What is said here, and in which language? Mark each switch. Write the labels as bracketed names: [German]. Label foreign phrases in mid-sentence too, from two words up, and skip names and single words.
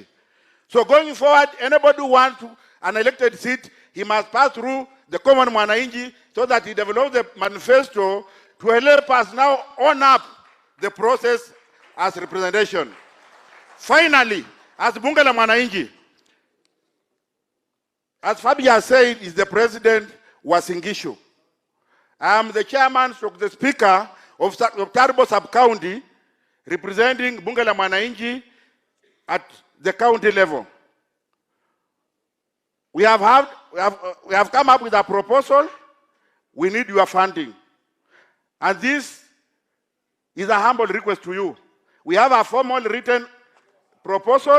[English] So going forward, anybody who wants an elected seat, he must pass through the common Mwananchi so that he develops the manifesto to help us now own up the process as representation. Finally, as Bunge la Mwananchi, as Fabia said, is the president Uasin Gishu. I am the chairman, the speaker of Tarbo sub-county, representing Bunge la Mwananchi at the county level. We have come up with a proposal. We need your funding. And this is a humble request to you. We have a formal written proposal.